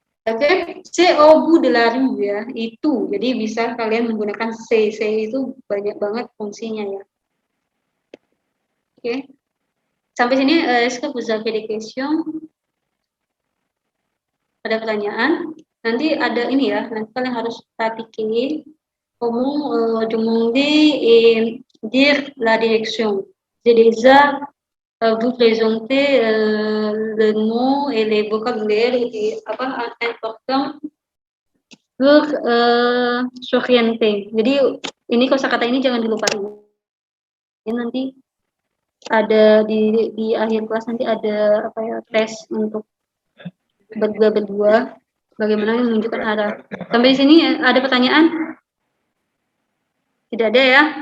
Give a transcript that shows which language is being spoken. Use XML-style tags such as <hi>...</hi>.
<fr>Oke, c'est au bout de la rue ya, itu.</fr> <id>Jadi bisa kalian menggunakan c'est itu banyak banget fungsinya ya. Oke. Sampai sini</id> <fr>est-ce que vous avez des questions?</fr> <id>Ada pertanyaan? Nanti ada ini ya, nanti kalian harus</id> <fr>pratiquer comment demander et dire la direction. J'ai déjà vous présenter le nom et les vocabulaires et</fr> <id>apa</id> <fr>important pour s'orienter.</fr> <id>Jadi ini kosakata ini jangan dilupain. Ini nanti ada di akhir kelas nanti ada apa ya tes untuk berdua bagaimana menunjukkan arah. Sampai di sini ada pertanyaan? Tidak ada ya?</id>